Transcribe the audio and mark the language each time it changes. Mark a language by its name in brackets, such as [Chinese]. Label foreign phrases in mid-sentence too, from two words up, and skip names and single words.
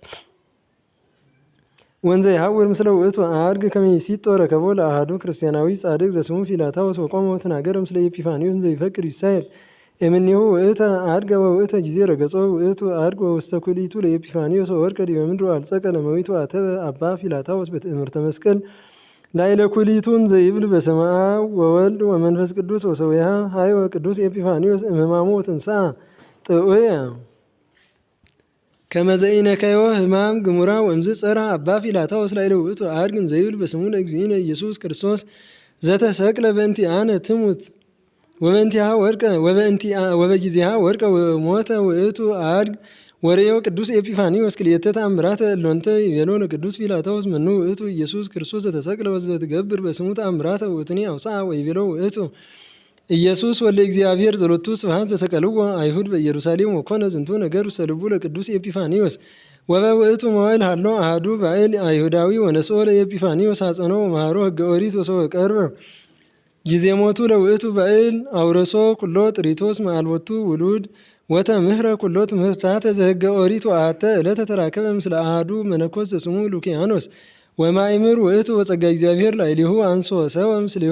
[Geez] ወንዘ ይሐውር ምስለ ውእቱ አድግ ከመ ይሲጦ ረከቦ ለአሐዱ ክርስቲያናዊ ጻድቅ ዘስሙ ፊላታዎስ ወቆመ ወተናገረ ምስለ ኤጲፋኒዎስ እንዘ ይፈቅድ ይሳየጥ እምኔሁ ውእተ አድገ ወውእተ ጊዜ ረገጾ ውእቱ አድግ ወውስተ ኩሊቱ ለኤጲፋኒዎስ ወወድቀ ዲበ ምድር ወአልጸቀ ለመዊቱ አተበ አባ ፊላታዎስ በትእምርተ መስቀል ላዕለ ኩሊቱን ዘይብል በስመ አብ ወወልድ ወመንፈስ ቅዱስ ወሰዊሃ ሀይወ ቅዱስ ኤጲፋኒዎስ እምሕማሙ ወትንሣኤ ጥዑየ ከመ ዘኢነከዮ ሕማም ግሙራ ወእምዝ ጸርሐ አባ ፊላታዎስ ላዕለ ውእቱ አድግ ዘይብል በስሙ ለእግዚእነ ኢየሱስ ክርስቶስ ዘተሰቅለ በእንቲአነ ትሙት ወበጊዜሃ ወድቀ ወሞተ ውእቱ አድግ ወሬዮ ቅዱስ ኤጲፋኒዎስ ክልኤተ ተአምራተ እሎንተ ይቤሎ ለቅዱስ ፊላታዎስ መኑ ውእቱ ኢየሱስ ክርስቶስ ዘተሰቅለ ወዘትገብር በስሙ ተአምራተ ውእቱኒ አውፅአ ወይቤሎ ውእቱ ኢየሱስ ወልደ እግዚአብሔር ዘሎቱ ስብሐት ዘሰቀልዎ አይሁድ በኢየሩሳሌም ወኮነ ዝንቱ ነገር ውስተ ልቡ ለቅዱስ ኤጲፋኒዎስ ወበውእቱ መዋዕል ሀሎ አሐዱ ባዕል አይሁዳዊ ወነስኦ ለኤጲፋኒዎስ ሐፀኖ ወመሃሮ ሕገ ኦሪት ወሰወ ቀርበ ጊዜ ሞቱ ለውእቱ ባዕል አውረሶ ኩሎ ጥሪቶስ መአልቦቱ ውሉድ ወተምህረ ኩሎ ትምህርታተ ዘሕገ ኦሪት ወአሐተ ዕለተ ተራከበ ምስለ አሐዱ መነኮስ ዘስሙ ሉኪያኖስ ወማእምር ውእቱ ወጸጋ እግዚአብሔር ላዕሌሁ አንሶ ሰብአ ምስሌሁ